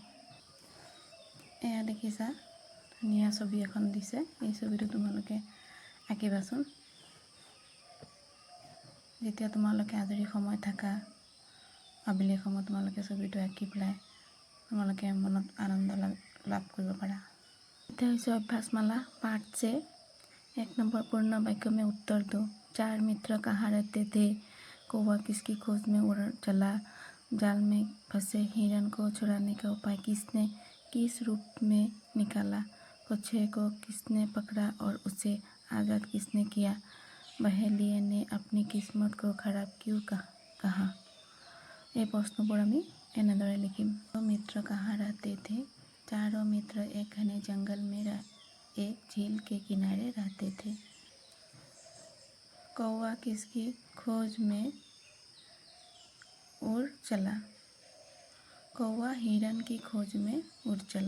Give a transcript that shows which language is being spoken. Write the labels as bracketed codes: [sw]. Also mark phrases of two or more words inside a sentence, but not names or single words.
[as] এয়া দেখিছা, ধুনীয়া ছবি এখন দিছে। এই ছবিটো তোমালোকে আঁকিবাচোন। যেতিয়া তোমালোকে আজৰি সময় থাকা, আবেলি সময়ত তোমালোকে ছবিটো আঁকি পেলাই তোমালোকে মনত আনন্দ লাভ কৰিব পাৰা। এতিয়া হৈছে অভ্যাসমালা [hi] पाठ से। 1 नंबर पूर्ण वाक्य में उत्तर दो। 4 मित्र कहाँ रहते थे? कौवा किसकी खोज में उड़ चला? जाल में फंसे हिरन को छुड़ाने का उपाय किसने किस रूप में निकाला? कछुए को किसने पकड़ा और उसे आज़ाद किसने किया? बहेलिए ने अपनी किस्मत को खराब क्यों कहा? [as] এই প্ৰশ্নবোৰ আমি এনেদৰে লিখিম। [hi] मित्र कहाँ रहते थे? चारों मित्र एक घने जंगल में एक झील के किनारे रहते थे। कौवा किसकी खोज में उड़ चला? कौवा हिरन की खोज में उड़ चला।